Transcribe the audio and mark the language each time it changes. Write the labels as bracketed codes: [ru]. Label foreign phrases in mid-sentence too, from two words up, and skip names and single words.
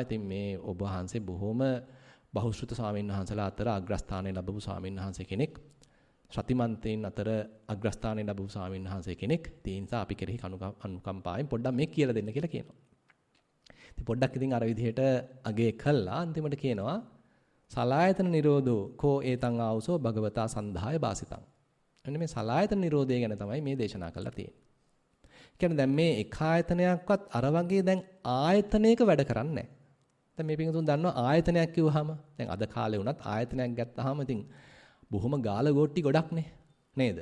[si] ඉතින් මේ ඔබ වහන්සේ බොහොම බහුශ්‍රృత ස්වාමීන් වහන්සේලා අතර අග්‍රස්ථානය ලැබපු ස්වාමීන් වහන්සේ කෙනෙක්. ශතිමන්තයින් අතර අග්‍රස්ථානය ලැබපු ස්වාමීන් වහන්සේ කෙනෙක්. ඒ නිසා අපි කෙරෙහි අනුකම්පාවෙන් පොඩ්ඩක් මේ කියලා දෙන්න කියලා කියනවා. ඉතින් පොඩ්ඩක් ඉතින් අර විදිහට අගේ කළා අන්තිමට කියනවා [pi] සලායතන නිරෝධෝ කෝ ඒතං ආවසෝ භගවතා සන්ධාය බාසිතං. [si] එන්න මේ සලායතන නිරෝධය ගැන තමයි මේ දේශනා කරලා තියෙන්නේ. කියන්නේ දැන් මේ එක ආයතනයක්වත් අර වගේ දැන් ආයතනයක වැඩ කරන්නේ නැහැ. දැන් මේ පිටුතුන් දන්නවා ආයතනයක් කිව්වහම දැන් අද කාලේ වුණත් ආයතනයක් ගත්තාම ඉතින් බොහොම ගාල ගෝට්ටි ගොඩක්නේ නේද?